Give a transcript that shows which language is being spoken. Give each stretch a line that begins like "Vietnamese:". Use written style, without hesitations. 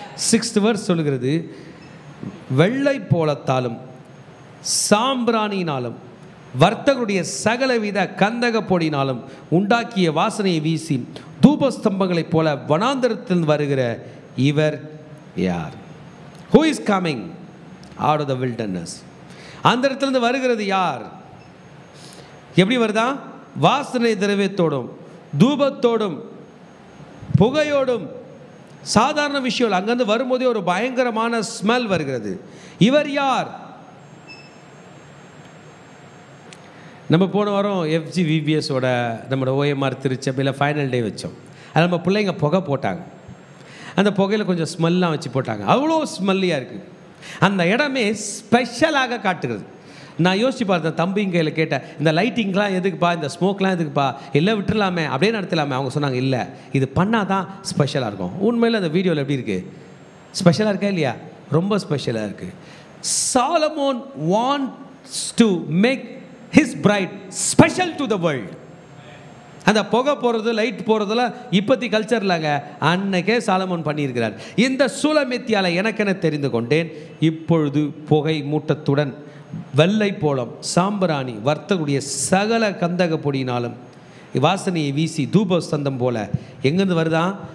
Tamil: 6th verse சொல்லுகிறது, வெள்ளை போலத்தாலும் சாம்பிராணியினாலும் வர்த்தகருடைய சகலவித கந்தக பொடியினாலும் உண்டாக்கிய வாசனையை வீசி தூபஸ்தம்பங்களைப் போல வனாந்தரத்தில் வருகிற இவர் யார்?
English: Who is coming out of the wilderness?
Tamil: அந்த இடத்துலேருந்து வருகிறது யார்? எப்படி வருதா? வாசனை திரவியத்தோடும் தூபத்தோடும் புகையோடும். சாதாரண விஷயம். அங்கேருந்து வரும்போதே ஒரு பயங்கரமான ஸ்மெல் வருகிறது. இவர் யார்? நம்ம போன வாரம் FGVBSோட நம்மளோட OMR திருச்சபையில் ஃபைனல் டே வச்சோம். அது நம்ம பிள்ளைங்க புகை போட்டாங்க. அந்த புகையில் கொஞ்சம் ஸ்மெல்லாம் வச்சு போட்டாங்க. அவ்வளோ ஸ்மெல்லியாக இருக்குது. அந்த இடமே ஸ்பெஷலாக காட்டுகிறது. நான் யோசிச்சு பார்த்தேன், தம்பிங்க கையில் கேட்டேன், இந்த லைட்டிங்லாம் எதுக்குப்பா, இந்த ஸ்மோக்லாம் எதுக்குப்பா, எல்லாம் விட்டுடலாமே, அப்படியே நடத்தலாமே. அவங்க சொன்னாங்க, இல்லை, இது பண்ணால் தான் ஸ்பெஷலாக இருக்கும். உண்மையில் அந்த வீடியோவில் எப்படி இருக்குது? ஸ்பெஷலாக இருக்கா இல்லையா? ரொம்ப ஸ்பெஷலாக இருக்குது.
English: Solomon wants to make his bride special to the world.
Tamil: அந்த புகை போகிறது, லைட் போகிறதுலாம் இப்போத்தி கல்ச்சர் இல்லைங்க, அன்னைக்கே சாலமோன் பண்ணியிருக்கிறார். இந்த சூலமித்தியால் எனக்கென தெரிந்து கொண்டேன், இப்பொழுது புகை மூட்டத்துடன் வெள்ளை போலம் சாம்பிராணி வர்த்தகுடைய சகல கந்தக பொடியினாலும் வாசனையை வீசி தூபஸ்தந்தம் போல எங்கேருந்து வருதான்?